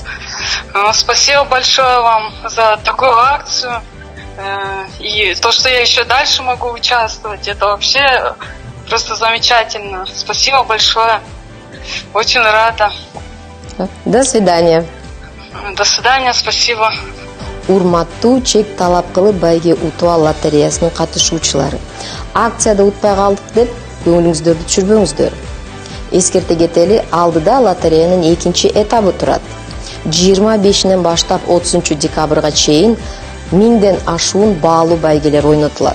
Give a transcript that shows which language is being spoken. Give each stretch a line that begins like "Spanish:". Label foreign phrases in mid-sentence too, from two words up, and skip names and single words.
Russian: Спасибо большое вам за такую акцию. И то, что я еще дальше могу участвовать, это вообще просто замечательно. Спасибо большое. Очень рада. До свидания. До свидания, спасибо.
Kyrgyz: Урматтуу чек талап кылып байге утуп ал лотереясынын катышуучулары. Акцияда утпай калдык деп көңүлүңүздөрдү түшүрбөңүздөр. Эскерте кетели, алдыда лотереянын экинчи этабы турат. 25-нен баштап 30 декабрга чейин 1000ден ашуун баалуу байгелер ойнотулат.